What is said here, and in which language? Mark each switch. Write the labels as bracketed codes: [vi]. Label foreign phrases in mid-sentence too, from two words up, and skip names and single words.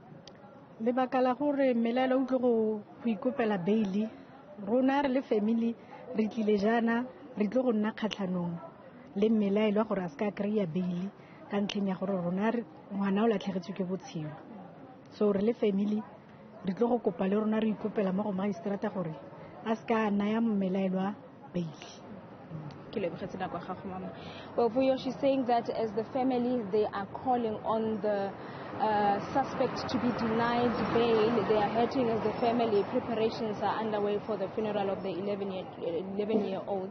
[tn] Lebaka la gore melaela o tlo go ikopela beile, rona re le family re tlile jana re tlo go nna kgatlhanong le melaela gore a se ka kry-a beile ka ntlheng ya gore rona ngwana o latlhegetswe ke botshelo. So re le family re tlo go kopa le rona re ikopela mo go magistrate gore a ska naya mmelaelwa bail. [en] Well, Vuyo, she's saying that as the family, they are calling on the suspect to be denied bail. They are hurting as the family. Preparations are underway for the funeral of the 11-year-old.